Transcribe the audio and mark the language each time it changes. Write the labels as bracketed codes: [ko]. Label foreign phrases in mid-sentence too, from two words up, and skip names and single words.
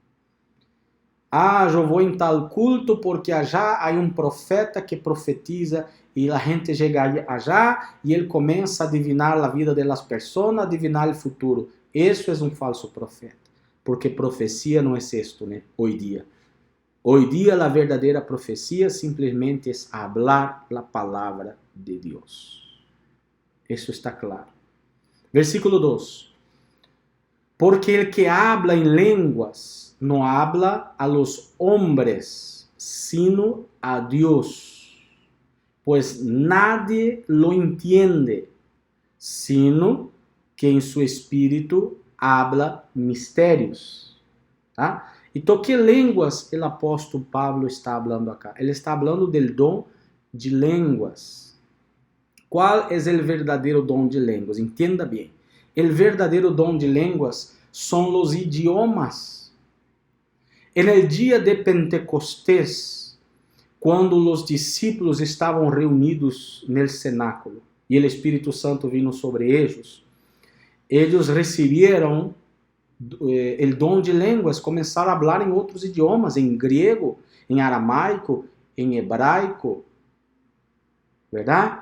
[pt] Eu vou em tal culto porque já há um profeta que profetiza e a gente chega allá e ele começa a adivinar a vida das pessoas, adivinar o futuro. Isso é um falso profeta, porque profecia não é isto, né? Hoje dia. Hoje dia a verdadeira profecia simplesmente é falar a palavra de Deus. Isso está claro. Versículo 2. [es] Porque el que habla en lenguas no habla a los hombres, sino a Dios, pues nadie lo entiende, sino que en su espíritu habla misterios. [pt] Tá? Então, que línguas o apóstolo Pablo está falando acá? Ele está falando del dom de línguas. [es] ¿Cuál es el verdadero don de lenguas? Entienda bien. El verdadero don de lenguas son los idiomas. En el día de Pentecostés, [pt] quando os discípulos estavam reunidos no cenáculo e o Espírito Santo vino sobre eles receberam o dom de línguas, começaram a falar em outros idiomas, em grego, em aramaico, em hebraico, verdade?